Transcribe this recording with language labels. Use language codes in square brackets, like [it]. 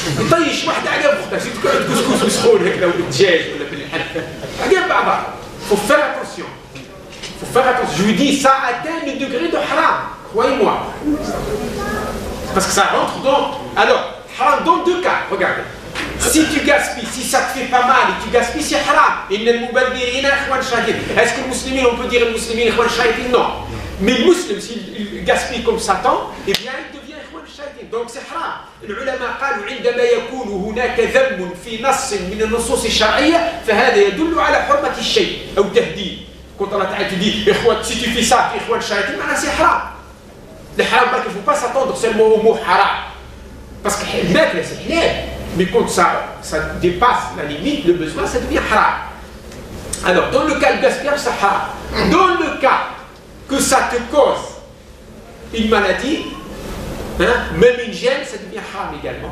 [ar] طيش واحدة عقب أختها شو تقعد كسكس مسخون هيك لو بالدجاج ولا بالحل عقب بعضها. [fr] Faut faire attention. Faut faire attention. Je lui dis ça atteint le degré de haram, croyez-moi. Parce que ça rentre dans. Alors, haram dans 2 cas. Regardez. Si tu gaspilles, si ça te fait pas mal et tu gaspilles, c'est haram. Est-ce que le musulman, on peut dire le musulman non. Mais le musulman, s'il gaspille comme Satan, eh bien il devient [ar] ikhwan shayatin. [fr] Donc c'est haram. [ar] العلماء قالوا عندما يكون هناك ذم في نص من النصوص الشرعية فهذا يدل على حرمة الشيء أو تهديد. [fr] Quand Allah te dit, si tu fais ça, tu es [ar] ikhwan shayatin, [fr] c'est haram. Le haram, il ne faut pas s'attendre seulement au mot haram. Parce que le maître, c'est halal. Mais quand ça dépasse la limite, le besoin, ça devient haram. Alors, dans le cas de gaspillage, c'est haram. Dans le cas que ça te cause une maladie, même une gêne, ça devient haram également.